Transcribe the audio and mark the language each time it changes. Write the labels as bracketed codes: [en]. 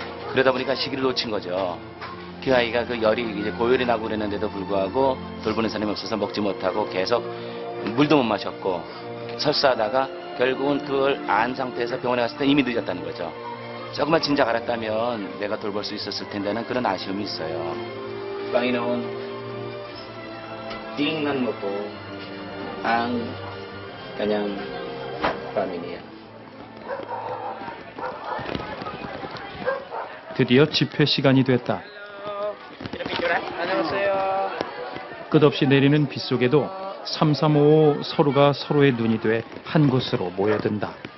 [ko] 그러다 보니까 시기를 놓친 거죠. 그 아이가 그 열이 이제 고열이 나고 그랬는데도 불구하고 돌보는 사람이 없어서 먹지 못하고 계속 물도 못 마셨고 설사하다가 결국은 그걸 안 상태에서 병원에 갔을 때 이미 늦었다는 거죠. 조금만 진작 알았다면 내가 돌볼 수 있었을 텐데는 그런 아쉬움이 있어요. [tl] Panginoon, tingnan mo po ang kanyang pamilya. [ko] 드디어 집회 시간이 됐다. 안녕하세요. 끝없이 내리는 빗 속에도 3355 서로가 서로의 눈이 돼 한 곳으로 모여든다.